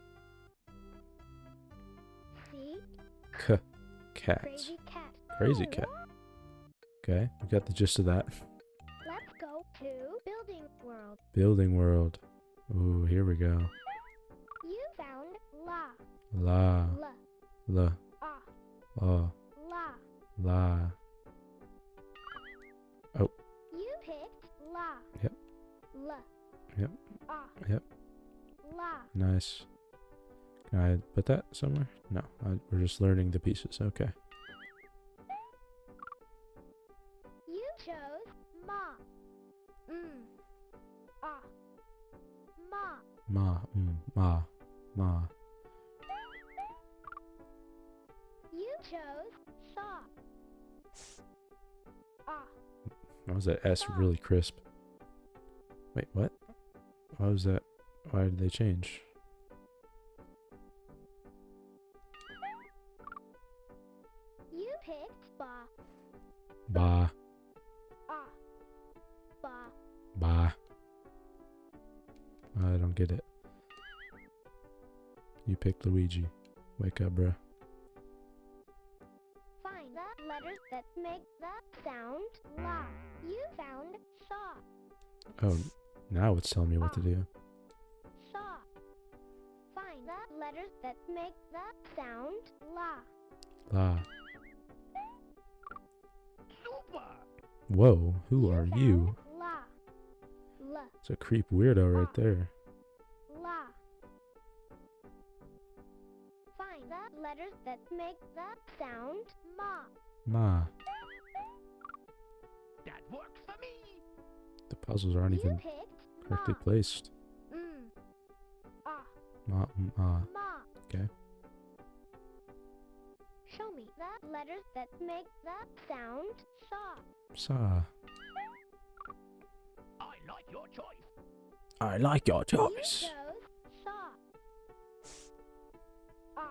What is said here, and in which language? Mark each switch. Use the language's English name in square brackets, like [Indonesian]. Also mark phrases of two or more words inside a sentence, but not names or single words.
[English] C. Cat. Crazy cat. Crazy cat. Okay, we got the gist of that. Let's go to building world. Building world. Ooh, here we go. You found la. La. La. La. Ah. Oh. La. La. Oh. You picked la. Yep. La. Yep. Ah. Yep. La. Nice. Can I put that somewhere? No, we're just learning the pieces. Okay. You chose ma. Ah. Ma. Ma. Ma. Ma. You chose saw. Ah. Why was that S really crisp? Wait, what? Why was that? Why did they change? You picked ba. Ba. Ah. Ba. Ba. I don't get it. You picked Luigi. Wake up, bruh. Find the letters that make the sound la. You found saw. Oh, now it's telling me what to do. Saw. Find the letters that make the sound la. La. Super! Whoa, who are found you? La. La. It's a creep weirdo right there. La. Find the letters that make the sound ma. Ma. That works for me! The puzzles aren't You even picked correctly ma. placed. Ah. Ma. Ma. Ma. Okay. Show me the letters that make the sound saw. Sa. I like your choice. I like your You choice. chose saw. Ah.